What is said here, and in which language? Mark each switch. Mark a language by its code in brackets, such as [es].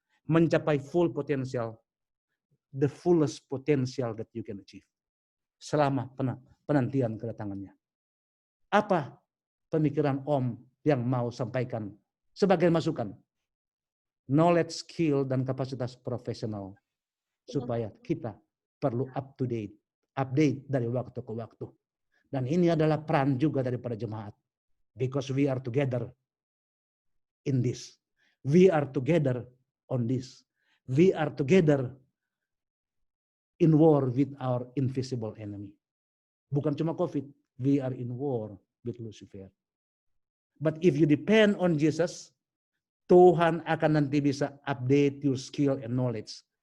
[id] Mencapai [en] full potential, the fullest potential that you can achieve. [id] Selama penantian kedatangannya. Apa pemikiran Om yang mau sampaikan sebagai masukan? [en] Knowledge, skill, [id] dan kapasitas profesional. Supaya kita perlu update dari waktu ke waktu. Dan ini adalah peran juga daripada jemaat. [en] Because we are together in this. We are together on this. We are together in war with our invisible enemy. [id] Bukan cuma COVID, [en] we are in war with Lucifer. But if you depend on Jesus, [id] Tuhan akan nanti bisa [en] update your skill and knowledge.